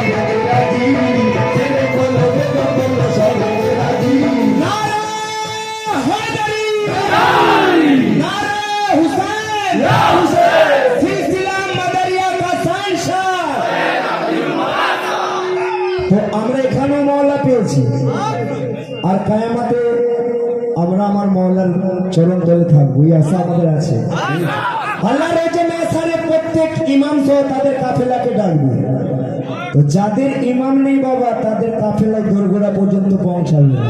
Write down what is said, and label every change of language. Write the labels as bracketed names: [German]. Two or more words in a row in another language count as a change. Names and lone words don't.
[Hindi] तेरा जी, तेरे बोलो सब तेरा जी, नारा हैदरी, नारा हुसैन, सिलसिला मदरिया का शानशाह। [Bangla] তো আমরা এখানেও মাওলা পেয়েছি, আর কিয়ামতে আমরা আমার মাওলার চরণ তলে থাকবো, এই আশা আমাদের আছে। আল্লাহ রয়েছে মেসারে প্রত্যেক ইমাম সহ তাদের কাফেলাকে ডাকবে, তো যাদের ইমাম নেই বাবা তাদের কাফেলা দোরগোড়া পর্যন্ত পৌঁছাবে না।